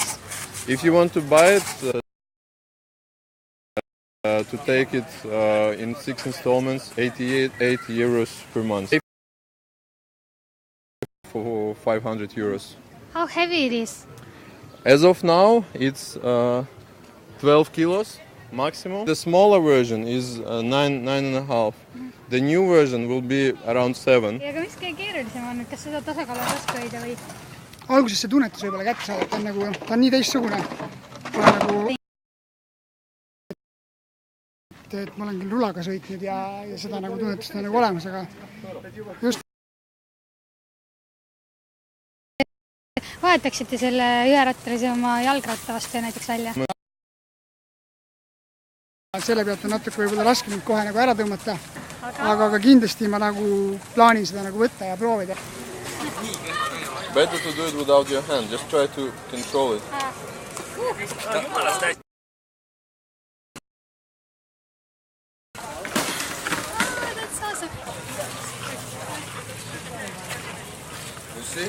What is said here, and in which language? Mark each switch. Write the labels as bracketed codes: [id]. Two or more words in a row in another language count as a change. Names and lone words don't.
[en] If you want to buy it, to take it in 6 installments, 88 euros per month. For 500 euros. How heavy it is? As of now, it's 12 kilos maximum. The smaller version is 9.5. The new version will be around 7. [et] Ja aga mis kõige keerulisem on, kas seda tasakaalu on raske hoida või? Alguses see tunnetus võib-olla kätte saada, et ta on nii teistsugune. Et ma olen küll rulaga sõitnud ja seda tunnetust on olemas, aga just Vahetaksite selle üherattalise oma jalgratta vastu näiteks välja? Selle pealt on natuke võib-olla raske nüüd kohe ära tõmmata, aga kindlasti ma plaanin seda võtta ja proovida. [en] Better to do it without your hand, just try to control it. That's awesome. You see?